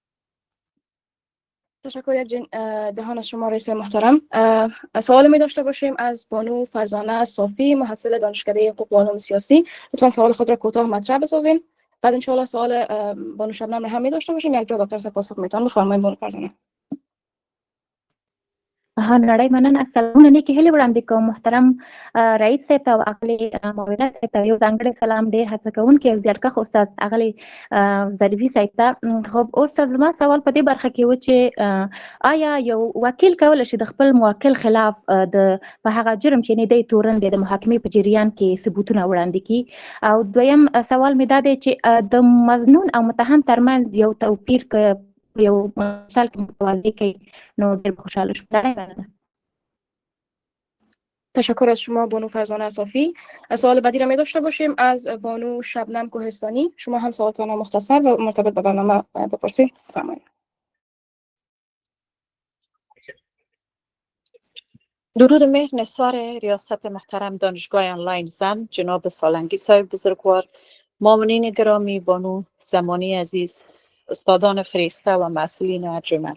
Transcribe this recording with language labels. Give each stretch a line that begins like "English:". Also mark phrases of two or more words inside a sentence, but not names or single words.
Persian: تشکر یک جهان از شما رئیس محترم. سوال می داشته باشیم از بانو فرزانه صافی، محصل دانشکده حقوق و علوم سیاسی. لطفا سوال خود را کوتاه مطرح بسازین. بعد
Arabic: ان شاء الله
Persian: سوال بانو شبنم را هم می داشته باشیم. یک جا دکتر صاحب پاسخ میتونن. بفرمایید بانو فرزانه.
Pashto: نړۍ مننه. سلامونه نیکې هیلې وړاندې کوم محترم رئیس صاحب ته او اغلې معاونه صاحب ته یو ځانګړی سلام. ډېر هڅه کوونکی او زیارکښ استاد اغلې ظریفي صاحب ته. خب استاد زما سوال په دې برخه کې و چې آیا یو وکیل کولی شي د خپل موکل خلاف د په هغه جرم چې نه دی تورن دی د محاکمې په جریان کې ثبوتونه وړاندې کړي؟ او دویم سوال مې دا دی چې د مظنون او متهم ترمنځ یو توپیر یو مثال که متوازی کوي نو ډېر خوشحاله شم.
Persian: تشکر از شما بانو فرزانه اصافی. سوال بعدی را می داشته باشیم از بانو شبنم کوهستانی. شما هم سوالتان مختصر و مرتبط به برنامه بپرسید. فرمایید. درود مهر نثار ریاست محترم دانشگاه آنلاین زن، جناب سالنگی صاحب بزرگوار، معاونین گرامی، بانو زمانی عزیز، استادان فریخته و مسئولین ارجمند.